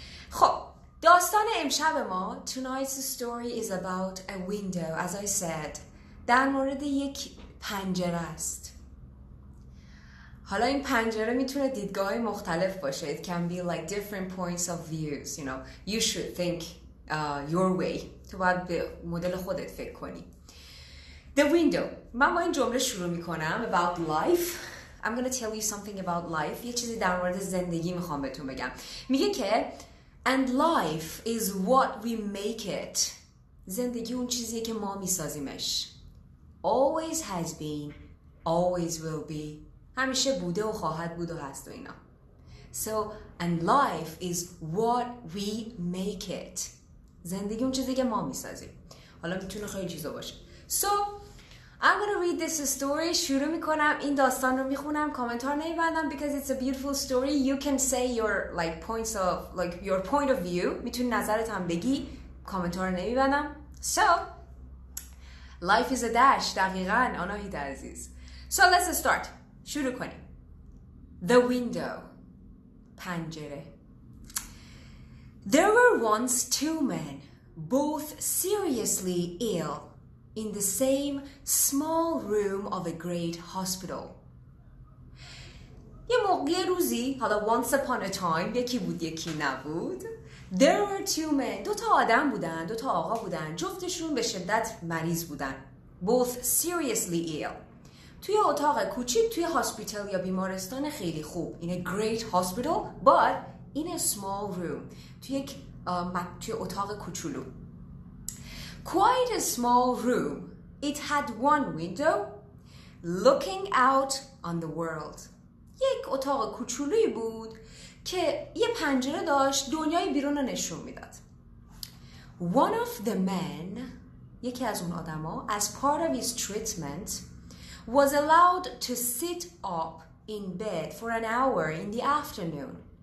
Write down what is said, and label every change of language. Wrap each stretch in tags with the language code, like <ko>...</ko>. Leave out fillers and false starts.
<fa>خب داستان امشب ما</fa> <en>tonight's story is about a window as I said.</en> <fa>در مورد یک پنجره است. حالا این پنجره میتونه دیدگاه‌های مختلف باشه.</fa> <en>It can be like different points of views, you know. You should think your way.</en> <fa>تو باید به مدل خودت فکر کنی.</fa> <en>The window.</en> <fa>من با این جمله شروع میکنم.</fa> <en>About life. I'm gonna tell you something about life.</en> <fa>یه چیزی در مورد زندگی میخوام بهتون بگم. میگه که</fa> <en>and life is what we make it.</en> <fa>زندگی اون چیزیه که ما میسازیمش.</fa> <en>Always has been, always will be.</en> <fa>همیشه بوده و خواهد بود و هست و اینا.</fa> <en>So, and life is what we make it.</en> <fa>زندگی اون چیزی که ما میسازیم. حالا میتونه خیلی چیزا باشه.</fa> <en>So, I'm gonna read this story.</en> <fa>شروع میکنم. این داستان رو میخونم. کامنت ها نمیبندم</fa> <en>because it's a beautiful story. You can say your like points of like your point of view.</en> <fa>میتونی نظرت هم بگی. کامنت ها رو نمیبندم.</fa> <en>So, life is a dash.</en> <fa>دقیقاً آناهید عزیز.</fa> <en>So, let's start.</en> <fa>شروع کنیم.</fa> <en>The window.</en> <fa>پنجره.</fa> <en>There were once two men, both seriously ill, in the same small room of a great hospital.</en> <fa>یه روزی، حالا</fa> <en>once upon a time،</en> <fa>یکی بود یکی نبود.</fa> <en>There were two men.</en> <fa>دو تا آدم بودن، دو تا آقا بودن. جفتشون به شدت مریض بودن.</fa> <en>Both seriously ill.</en> <fa>توی اتاق کوچیک توی هاسپیتال یا بیمارستان خیلی خوب.</fa> <en>In a great hospital, but in a small room.</en> <fa>توی اتاق کوچولو.</fa> <en>Quite a small room. It had one window looking out on the world.</en> <fa>یک اتاق کوچولویی بود که یه پنجره داشت دنیای بیرون رو نشون میداد.</fa> <en>One of the men,</en> <fa>یکی از اون آدما,</fa> <en>as part of his treatment, was allowed to sit up in bed for an hour in the afternoon.</en>